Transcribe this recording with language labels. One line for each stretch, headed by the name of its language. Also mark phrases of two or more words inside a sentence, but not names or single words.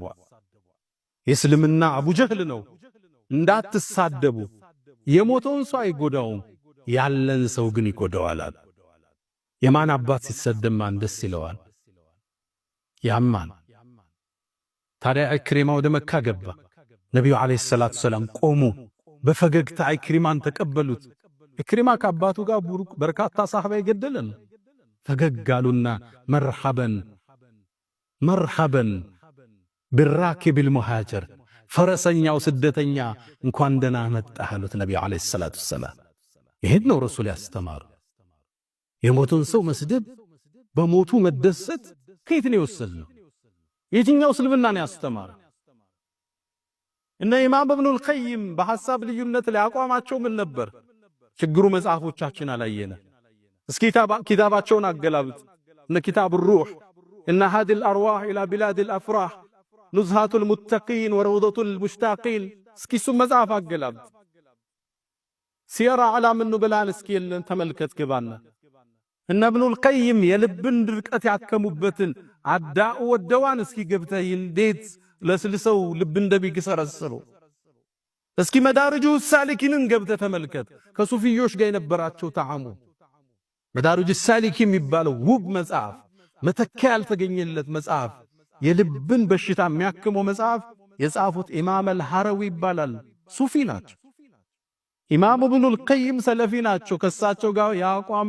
Amharic: የእስልምና አቡ ጀህል ነው እንዳትሳደቡ የሞተውን ሰው አይጎዳውም ያለን ሰው ግን ይጎዳዋል የማን አባት ሲሰደብ ማን ደስ ይለዋል ያማን ታዲያ ኢክሪማ ወደ መካ ገባ ነብዩ
Arabic: عليه الصلاة والسلام
Amharic: ቆሙ በፈገግታ ኢክሪማን ተቀበሉት ኢክሪማ ከአባቱ ጋር ቡሩክ በርካታ ሰሃባ ይገደለን ፈገጋሉና
Arabic: مرحبا بالراكب المهاجر
Amharic: ፈረሰኛው ስደተኛ እንኳን ደና መጣህ አሉት ነብዩ
Arabic: عليه الصلاة والسلام
Amharic: ይሄን ነው ረሱል ያስተማሩ የሞቱን ሰው መስደብ በሞቱ መደሰት ከየት ነው የወሰደው የትኛው እስልምና ነው ያስተማረው እነ ኢማም ኢብኑ አልቀይም በሐሳብ ልዩነት ላይ አቋማቸው ምን ነበር ችግሩ መጽሐፎቻችን አላየነ እስኪ ኪታባቸውን አገላብጥ እነ ኪታብ الروح ان هذه الارواح الى بلاد الافراح نزهة المتقين وروضة المشتاقين እስኪ እሱ መጽሐፍ አገላብጥ ሲራ ዓላም النبلان እስኪ ተመልከት ግባና እነ ኢብኑ አልቀይም የልብን ድርቀት ያከሙበትን
Arabic: الداء والدواء
Amharic: እስኪ ገብተህ እንዴት ለስልሰው ልብ እንደሚገሰረሰሩ እስኪ መዳርጁ ሳሊኪንን ገብተህ ተመልከት ከሱፊዮች ጋር የነበራቸው ተዓሙ መዳርጁ ሳሊኪ የሚባለው ውብ መጽሐፍ መተኪያ ያልተገኘለት መጽሐፍ የልብን በሽታ የሚያክመው መጽሐፍ የጻፉት ኢማም አልሐረዊ ይባላል ሱፊ ናቸው ኢማም ኢብኑ አልቀይም ሰለፊ ናቸው ከሳቸው ጋር ያቋም